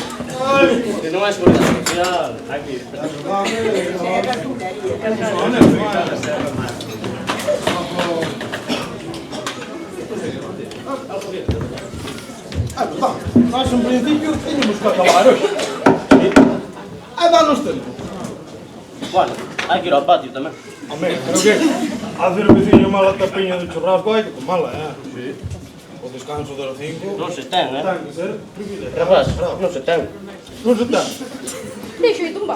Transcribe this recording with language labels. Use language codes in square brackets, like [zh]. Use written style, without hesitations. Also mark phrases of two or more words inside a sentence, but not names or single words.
[pt] Se não é segurança social, aqui. Nós, em princípio, tínhamos que acabar hoje. Dá-nos tempo. [gl] Bueno, hay que ir ao patio tamén. Hombre, pero que a cerveciña mala tapinha do churrasco hai que tomala, Sí. O descanso das 5. Non se ten, Ten que ser privilegio. Rapaz, non se ten. Non se ten. Deixa eu tumbar.